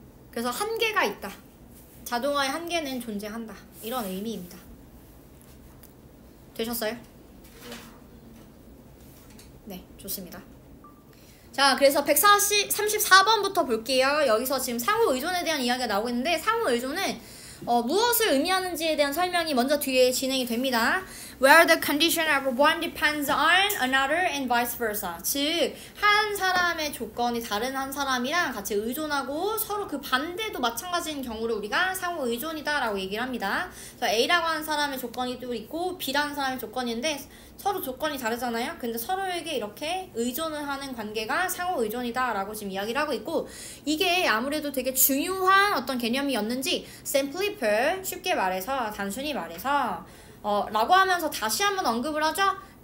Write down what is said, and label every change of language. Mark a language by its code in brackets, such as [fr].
[ko] 그래서 한계가 있다. 자동화의 한계는 존재한다. 이런 의미입니다. 되셨어요? 네, 좋습니다. 자, 그래서 134번부터 볼게요. 여기서 지금 상호 의존에 대한 이야기가 나오고 있는데 상호 의존은 무엇을 의미하는지에 대한 설명이 먼저 뒤에 진행이 됩니다. [en] where the condition of one depends on another and vice versa. [ko] 즉, 한 사람의 조건이 다른 한 사람이랑 같이 의존하고 서로 그 반대도 마찬가지인 경우를 우리가 상호 의존이다라고 얘기를 합니다. 그래서 A라고 하는 사람의 조건이 또 있고 B라는 사람의 조건인데 서로 조건이 다르잖아요. 근데 서로에게 이렇게 의존을 하는 관계가 상호 의존이다 라고 지금 이야기를 하고 있고, 이게 아무래도 되게 중요한 어떤 개념이었는지 [en] simply put, [ko] 쉽게 말해서 단순히 말해서 라고 하면서 다시 한번 언급을 하죠.